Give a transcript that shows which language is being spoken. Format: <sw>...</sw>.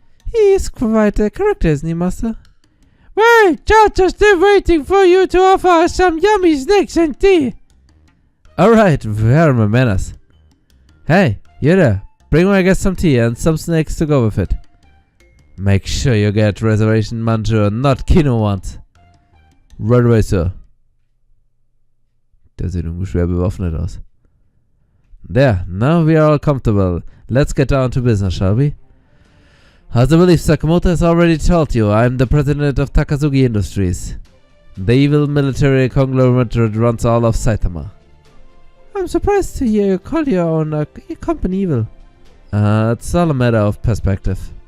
<en>He's quite a character, isn't he, Master? Well, just still waiting for you to offer us some yummy snacks and tea. Alright, where are my manners? Hey, you there. Bring my guest some tea and some snacks to go with it. Make sure you get reservation manju and not Kino ones. Right away, sir.</en> <de>Der sieht irgendwie schwer bewaffnet aus.</de> <en>There, now we are all comfortable. Let's get down to business, shall we? As I believe Sakamoto has already told you, I am the president of Takasugi Industries, the evil military conglomerate that runs all of Saitama. I'm surprised to hear you call your own company evil. It's all a matter of perspective.</en>